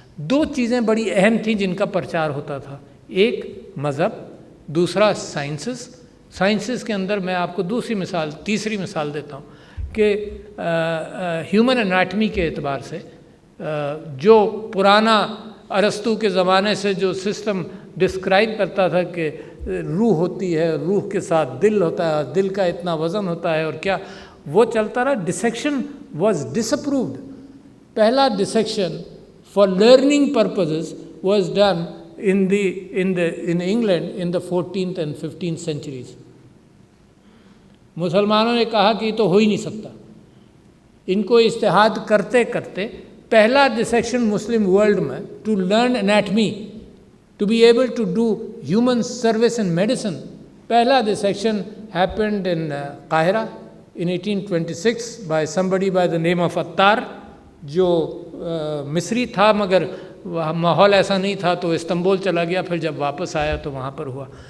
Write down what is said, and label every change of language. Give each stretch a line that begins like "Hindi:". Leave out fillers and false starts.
Urdu: 2 چیزیں بڑی اہم تھیں جن کا پرچار ہوتا تھا، ایک مذہب، دوسرا سائنسز کے اندر میں آپ کو تیسری مثال دیتا ہوں کہ ہیومن اناٹمی کے اعتبار سے جو پرانا ارسطو کے زمانے سے جو سسٹم ڈسکرائب کرتا تھا کہ روح ہوتی ہے، روح کے ساتھ دل ہوتا ہے، دل کا اتنا وزن ہوتا ہے اور کیا، وہ چلتا رہا.
English: Dissection was disapproved. پہلا dissection for learning purposes was done in England in the 14th and 15th centuries.
Urdu: مسلمانوں نے کہا کہ یہ تو ہو ہی نہیں سکتا. ان کو اجتہاد کرتے کرتے پہلا ڈسیکشن مسلم ورلڈ میں
English: to learn anatomy, to be able to do human service and medicine,
Urdu: پہلا ڈسیکشن
English: happened in
Urdu: قاہرہ
English: in 1826 by somebody by the name of
Urdu: Attar, جو مصری تھا مگر ماحول ایسا نہیں تھا تو استنبول چلا گیا، پھر جب واپس آیا تو وہاں پر ہوا.